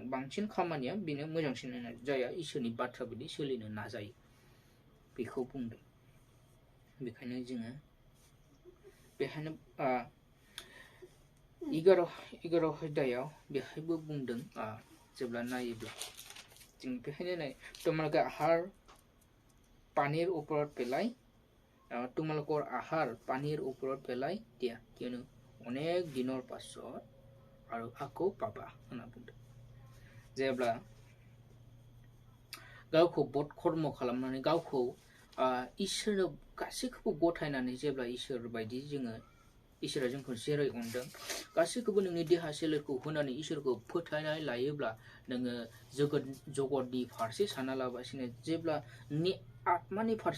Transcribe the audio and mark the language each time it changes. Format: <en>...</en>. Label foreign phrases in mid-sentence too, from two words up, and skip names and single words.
<brx>बांसिन खामानिया बेनो मोजांसिन होनना जाया इसोरनि बाथ्रा बायदि सोलिनो नाजायो बेखौ बुंदों। बेखायनो जोङो बेहायनो 11 अध्यायाव बेहायबो बुंदों जेब्ला नायोब्ला जों बेहायनो नाय</brx> <as>তোমালোকে আহার পানীৰ ওপৰত পেলাই তোমালোকৰ আহাৰ পানীৰ ওপৰত পেলাই দিয়া কিয়নো অনেক দিনৰ পাছত আৰু আকৌ পাবা</as> <brx>होनना बुंदों। जेब्ला गावखौ बध कर्म खालामनानै गावखौ इसोरनो गासैखौबो गथायनानै जेब्ला इसोर बायदि जोङो इसोरा जोंखौ जेरै अनदों गासैखौबो नोंनि देहा सोलेरखौ होनानै इसोरखौ फोथायनाय लायोब्ला नोङो जगतनि फारसे सानालाबासिनो जेब्ला नोंनि आत्मानि फारसे</brx>